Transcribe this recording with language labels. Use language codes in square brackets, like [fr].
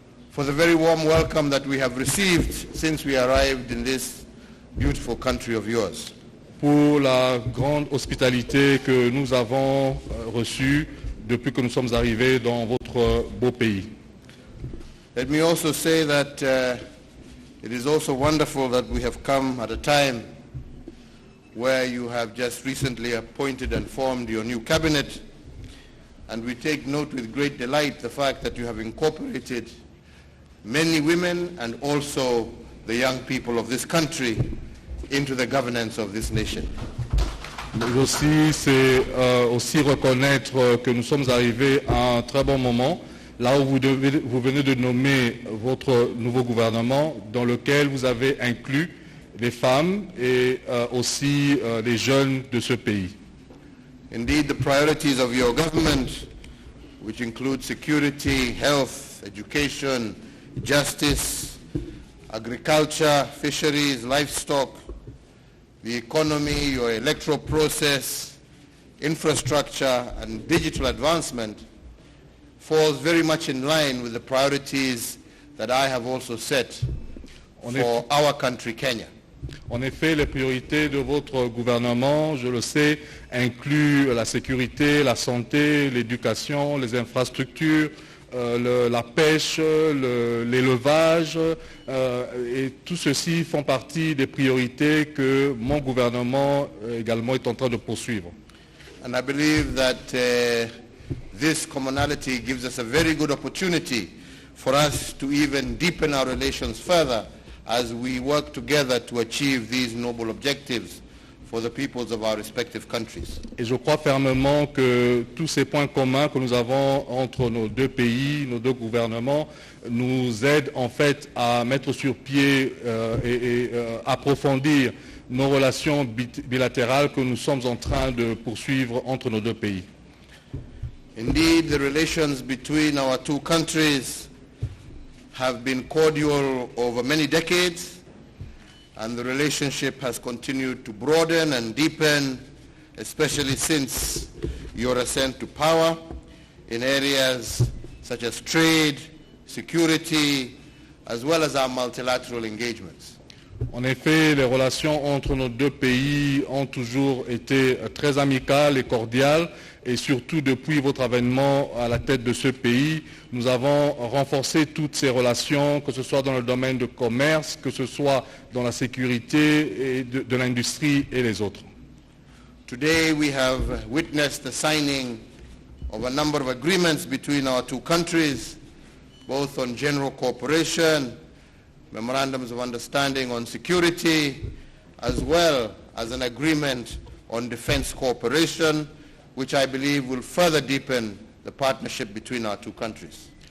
[en] for the very warm welcome that we have received since we arrived in this beautiful country of yours. [fr] pour la grande hospitalité que nous avons reçue depuis que nous sommes arrivés dans votre beau pays. [en] Let me also say that it is also wonderful that we have come at a time where you have just recently appointed and formed your new cabinet, and we take note with great delight the fact that you have incorporated many women and also the young people of this country into the governance of this nation. [fr] Mais aussi, c'est aussi reconnaître que nous sommes arrivés à un très bon moment, là où vous venez de nommer votre nouveau gouvernement, dans lequel vous avez inclus les femmes et aussi les jeunes de ce pays. [en] Indeed, the priorities of your government, which include security, health, education, justice, agriculture, fisheries, livestock, the economy, your electoral process, infrastructure, and digital advancement, falls very much in line with the priorities that I have also set for our country, Kenya. [fr] En effet, les priorités de votre gouvernement, je le sais, incluent la sécurité, la santé, l'éducation, les infrastructures, la pêche, l'élevage, et tout ceci font partie des priorités que mon gouvernement également est en train de poursuivre. [en] And I believe that this commonality gives us a very good opportunity for us to even deepen our relations further as we work together to achieve these noble objectives for the peoples of our respective countries. [fr] Et je crois fermement que tous ces points communs que nous avons entre nos deux pays, nos deux gouvernements, nous aident en fait à mettre sur pied et approfondir nos relations bilatérales que nous sommes en train de poursuivre entre nos deux pays. [en] Indeed, the relations between our two countries have been cordial over many decades, and the relationship has continued to broaden and deepen, especially since your ascent to power in areas such as trade, security, as well as our multilateral engagements. [fr] En effet, les relations entre nos deux pays ont toujours été très amicales et cordiales, et surtout depuis votre avènement à la tête de ce pays, nous avons renforcé toutes ces relations, que ce soit dans le domaine du commerce, que ce soit dans la sécurité et de l'industrie et les autres. [en] Today we have witnessed the signing of a number of agreements between our two countries, both on general cooperation, memorandums of understanding on security, as well as an agreement on defense cooperation, which I believe will further deepen the partnership between our two countries.